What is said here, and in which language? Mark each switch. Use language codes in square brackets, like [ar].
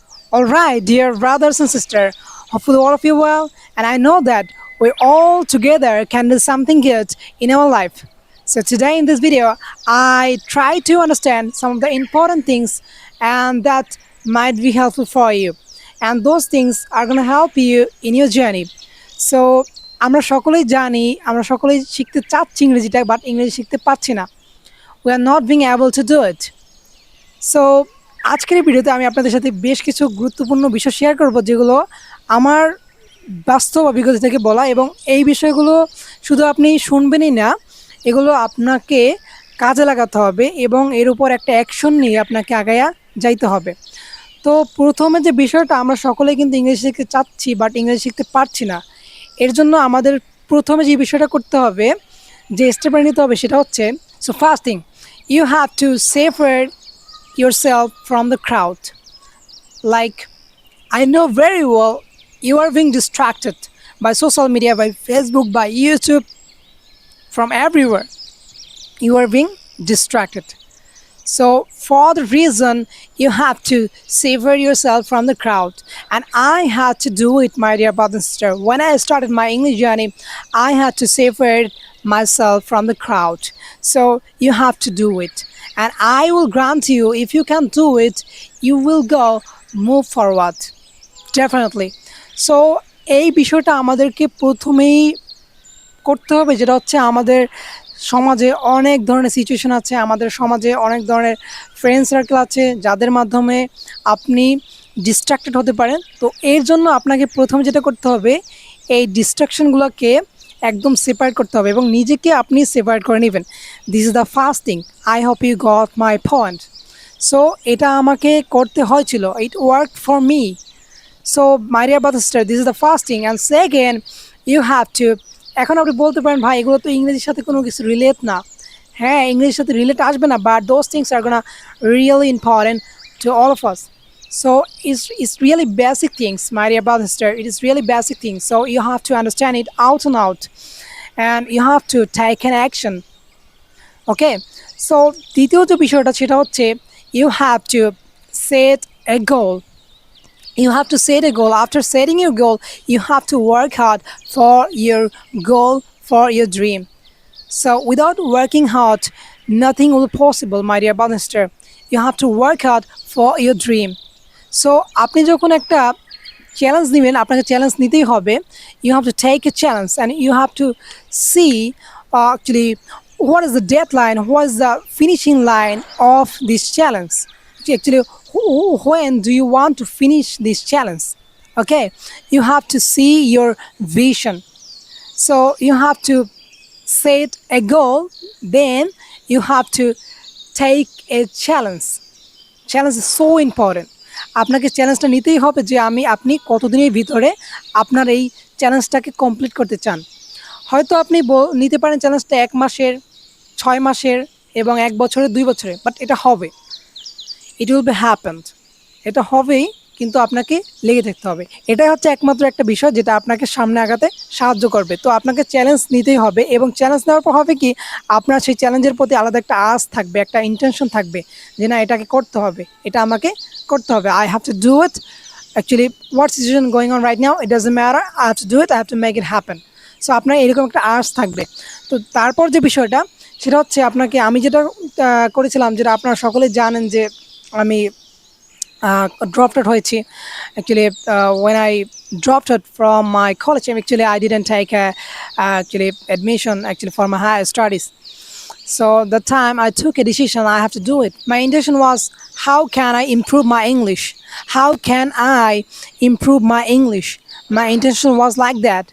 [en] All right, dear brothers and sisters, hopefully all of you well, and I know that we all together can do something good in our life. So today in this video, I try to understand some of the important things and that might be helpful for you. And those things are going to help you in your journey. [bn] So আমরা সকলেই জানি আমরা সকলেই শিখতে চাচ্ছি ইংরেজিটা but ইংরেজি শিখতে পারছি না [en] we are not being able to do it. [bn] So আজকের এই ভিডিওতে আমি আপনাদের সাথে বেশ কিছু গুরুত্বপূর্ণ বিষয় শেয়ার করব যেগুলো আমার বাস্তব অভিজ্ঞতা থেকে বলা এবং এই বিষয়গুলো শুধু আপনি শুনবেনই না, এগুলো আপনাকে কাজে লাগাতে হবে এবং এর উপর একটা অ্যাকশন নিয়ে আপনাকে আগায়া যাইতে হবে। তো প্রথমে যে বিষয়টা, আমরা সকলেই কিন্তু ইংরেজি শিখতে চাচ্ছি বাট ইংরেজি শিখতে পারছি না। এর জন্য আমাদের প্রথমে যে বিষয়টা করতে হবে, যে স্টেপটা নিতে হবে সেটা হচ্ছে, [en] So first thing, you have to separate yourself from the crowd. Like, I know very well you are being distracted by social media, by Facebook, by YouTube, from everywhere. You are being distracted. So, for the reason, you have to separate yourself from the crowd. And I had to do it, my dear brother and sister. When I started my English journey, I had to separate myself from the crowd. So, you have to do it. And I will grant you, if you can do it, you will go move forward. Definitely. [bn] So, এই বিষয়টা আমাদেরকে প্রথমেই করতে হবে, যেটা হচ্ছে আমাদের সমাজে অনেক ধরনের সিচুয়েশন আছে, আমাদের সমাজে অনেক ধরনের ফ্রেন্ড সার্কেল আছে যাদের মাধ্যমে আপনি ডিস্ট্রাক্টেড হতে পারেন। তো এর জন্য আপনাকে প্রথমে যেটা করতে হবে, এই ডিস্ট্রাকশনগুলোকে একদম সেপারেট করতে হবে এবং নিজেকে আপনি সেপারেট করে নেবেন। [en] This is the first thing. I hope you got my point. So [bn] এটা আমাকে করতে হয়েছিল, [en] It work for me. So my dear brother sister, this is the first thing. And second, you have to, [bn] এখন আপনি বলতে পারেন ভাই এগুলো তো ইংরেজির সাথে কোনো কিছু রিলেট না। হ্যাঁ, ইংরেজির সাথে রিলেট আসবে না, [en] But those things are gonna really important to all of us. So it's really basic things, my dear brother and sister. It is really basic things. So you have to understand it out and out, and you have to take an action. Okay. So [bn] দ্বিতীয় যে বিষয়টা সেটা হচ্ছে, [en] you have to set a goal. You have to set a goal. After setting your goal, you have to work hard for your goal, for your dream. So without working hard, nothing will be possible, my dear brother and sister. You have to work hard for your dream. [bn] So আপনি যখন একটা challenge নেবেন, আপনাকে challenge নিতেই হবে। [en] You have to take a challenge and you have to see actually what is the deadline, what is the finishing line of this challenge. Actually, when do you want to finish this challenge? Okay, you have to see your vision. So you have to set a goal, then you have to take a challenge. Challenge is so important. [bn] আপনাকে চ্যালেঞ্জটা নিতেই হবে যে আপনি কতদিনের ভিতরে আপনার এই চ্যালেঞ্জটাকে কমপ্লিট করতে চান। হয়তো আপনি নিতে পারেন চ্যালেঞ্জটা 1 মাসের, 6 মাসের এবং 1 বছরের, 2 বছরের, বাট এটা হবে, [en] It will be happened. [bn] এটা হবেই, কিন্তু আপনাকে লেগে থাকতে হবে। এটাই হচ্ছে একমাত্র একটা বিষয় যেটা আপনাকে সামনে আগাতে সাহায্য করবে। তো আপনাকে চ্যালেঞ্জ নিতেই হবে এবং চ্যালেঞ্জ নেওয়ার পর হবে কি, আপনার সেই চ্যালেঞ্জের প্রতি আলাদা একটা আশ থাকবে, একটা ইন্টেনশন থাকবে যে না, এটাকে করতে হবে, এটা আমাকে করতে হবে। [en] I have to do it. Actually what situation going on right now, it doesn't matter, I have to do it, I have to make it happen. [bn] So আপনার এরকম একটা আশ থাকবে। তো তারপর যে বিষয়টা সেটা হচ্ছে, আপনাকে আমি যেটা করেছিলাম, যেটা আপনারা সকলেই জানেন যে আমি dropped out হয়েছি। [en] Actually, when I dropped out from my college, actually I didn't take actually admission actually for my higher studies. So the time I took a decision, I have to do it. My intention was, how can I improve my English? How can I improve my English? My intention was like that.